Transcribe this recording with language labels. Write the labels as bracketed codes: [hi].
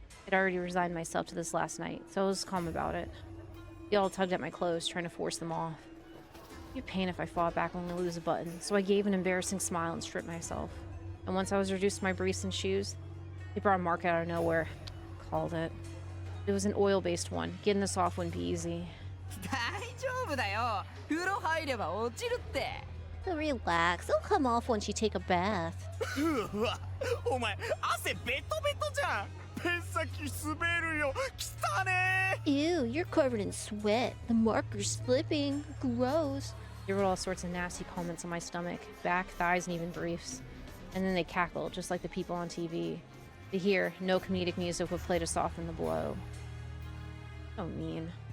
[en] I'd already resigned myself to this last night, so I was calm about it. They all tugged at my clothes, trying to force them off. It'd be a pain if I fought back only to lose a button, so I gave an embarrassing smile and stripped myself. And once I was reduced to my briefs and shoes, they brought a mark out of nowhere. Called it. It was an oil-based one. Getting this off wouldn't be easy. [ja] 大丈夫だよ。風呂入れば落ちるって。 [en] So relax. It'll come off once you take a bath. [ja] うわ、お前、汗ベトベトじゃん。ペン先滑るよ。汚ね。 [en] Ew, you're covered in sweat. The marker's slipping. Gross. They wrote all sorts of nasty comments on my stomach, back, thighs, and even briefs. And then they cackled, just like the people on TV. To hear, no comedic music would play to soften the blow. So mean.